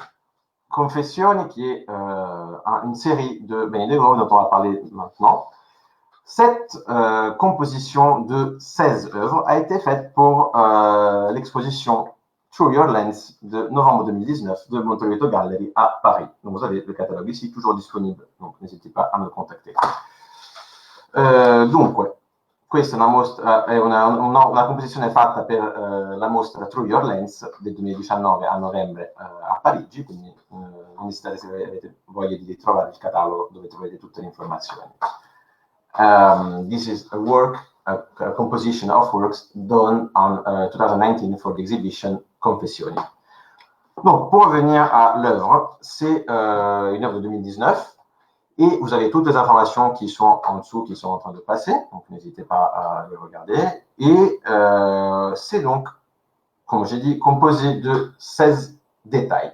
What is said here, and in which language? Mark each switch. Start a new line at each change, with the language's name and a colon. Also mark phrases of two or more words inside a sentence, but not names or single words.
Italian: Confessioni,
French: qui est une série de Benny de Grove dont on va parler maintenant. Cette composition de 16 œuvres a été faite pour l'exposition Through Your Lens de novembre 2019 de Monteroito Gallery à Paris. Donc vous avez le catalogue ici, toujours disponible, donc n'hésitez pas à me contacter.
Italian: Dunque, questa è una composizione fatta per la mostra Through Your Lens del 2019 a novembre a Parigi, quindi non esitate se avete voglia di trovare il catalogo dove troverete tutte le informazioni.
English: This is a work, a composition of works done on 2019 for the exhibition Confessioni.
French: Donc, pour revenir à l'œuvre, c'est une œuvre de 2019 et vous avez toutes les informations qui sont en dessous, qui sont en train de passer, donc n'hésitez pas à les regarder. Et c'est donc, comme j'ai dit, composé de 16 détails.